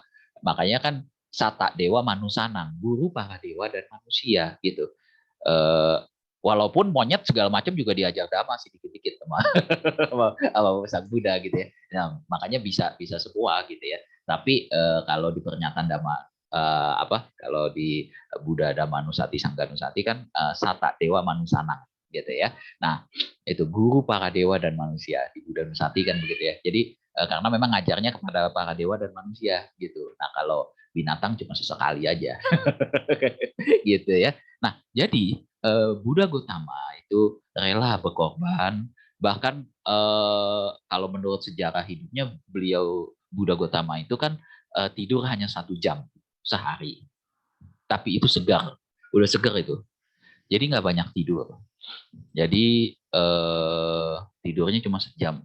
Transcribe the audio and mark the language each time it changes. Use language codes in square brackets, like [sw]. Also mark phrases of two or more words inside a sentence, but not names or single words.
[id] Makanya kan [pi] Sata Dewa Manusanang, [id] guru para dewa dan manusia gitu. Walaupun monyet segala macam juga diajar dhamma sih dikit-dikit sama sang Buddha gitu ya. Nah, makanya bisa semua gitu ya. Tapi kalau di pernyataan dhamma kalau di [pi] Buddha Dhamma Nusati Sangga Nusati [id] kan [pi] Sata Dewa Manusanang [id] gitu ya. Nah, itu guru para dewa dan manusia di [pi] Buddha Nusati [id] kan begitu ya. Jadi karena memang ngajarnya kepada para dewa dan manusia gitu. Nah, kalau binatang cuma sesekali aja. Gitu ya. Nah, jadi Buddha Gotama itu rela berkorban, bahkan kalau menurut sejarah hidupnya beliau Buddha Gotama itu kan tidur hanya 1 jam sehari, tapi itu segar, udah segar itu, jadi nggak banyak tidur, jadi tidurnya cuma sejam.